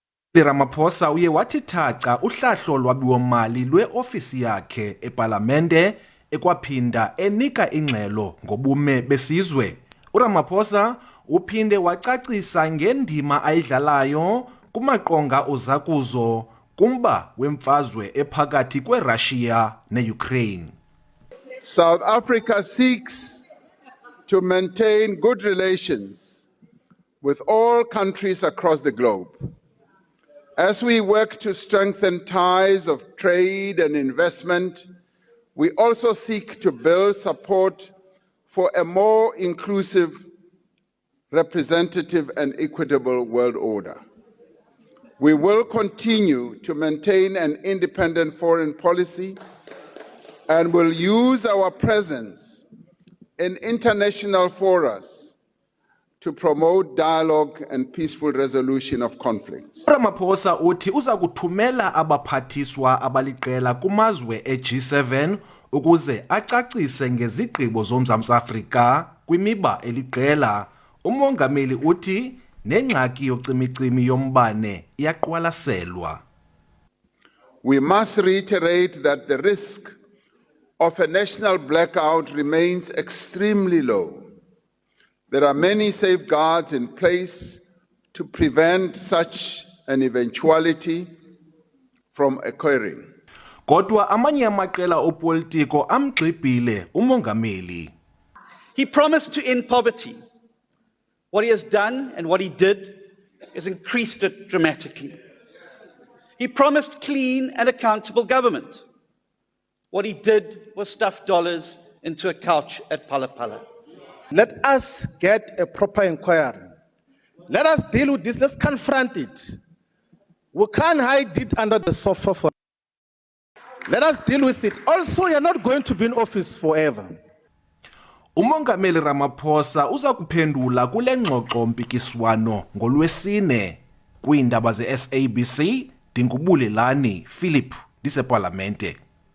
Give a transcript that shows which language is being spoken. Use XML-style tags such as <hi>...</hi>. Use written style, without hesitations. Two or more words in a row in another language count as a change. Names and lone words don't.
<xh>Ramaphosa uye wathi thaca uhlahlo lwabiwo-mali lwe-ofisi yakhe epalamente ekwaphinda enika ingxelo ngobume besizwe. URamaphosa uphinde wacacisa ngendima ayidlalayo kumaqonga ozakuzo kumba wemfazwe ephakathi kweRussia ne-Ukraine.</xh> <en>South Africa seeks to maintain good relations with all countries across the globe. As we work to strengthen ties of trade and investment, we also seek to build support for a more inclusive, representative, and equitable world order. We will continue to maintain an independent foreign policy and will use our presence in international forums to promote dialogue and peaceful resolution of conflicts.</en> <xh>Ramaphosa uthi uza kuthumela abaphathiswa abaliqela kumazwe e-G7 ukuze acacise ngezigqibo zoMzantsi Afrika kwimiba eliqela. Umongameli uthi nengxaki yocimicimi yombane iyaqwalaselwa.</xh> <en>We must reiterate that the risk of a national blackout remains extremely low. There are many safeguards in place to prevent such an eventuality from occurring.</en> <xh>Kodwa amanye amaqela opolitiko amgxibhile umongameli.</xh> <en>He promised to end poverty. What he has done and what he did is increased it dramatically. He promised clean and accountable government. What he did was stuff dollars into a couch at Phala Phala. Let us get a proper inquiry. Let us deal with this. Let's confront it. We can't hide it under the sofa. Let us deal with it. Also, you're not going to be in office forever.</en> <xh>Umongameli Ramaphosa uza kuphendula kule ngxoxo mpikiswano ngolwesine kwiindaba ze-SABC. Dingubulelani Philip disepalamente.</xh>